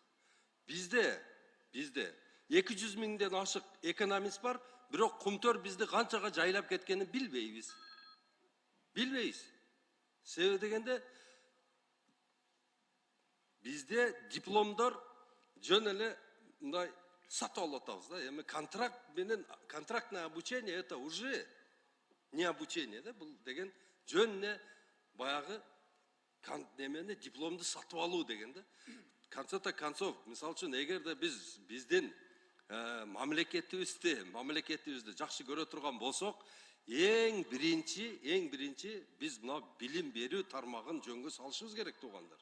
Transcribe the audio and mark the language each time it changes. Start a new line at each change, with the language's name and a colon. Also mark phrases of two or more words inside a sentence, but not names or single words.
Kyrgyz: Бизде 200 миңден ашык экономист бар, бирок кум-төр бизди канчага жайлап кеткенин билбейбиз. Себеби дегенде бизде дипломдор жөн эле мындай сатып алып атабыз да. Эми
Russian: контрактное обучение это уже не обучение
Kyrgyz: да, бул деген жөн эле баягы немени дипломду сатып алуу деген да.
Russian: Концов концов,
Kyrgyz: мисалы үчүн эгерде биздин мамлекетибизди жакшы көрө турган болсок, эң биринчи биз мына билим берүү тармагын жөнгө салышыбыз керек туугандар.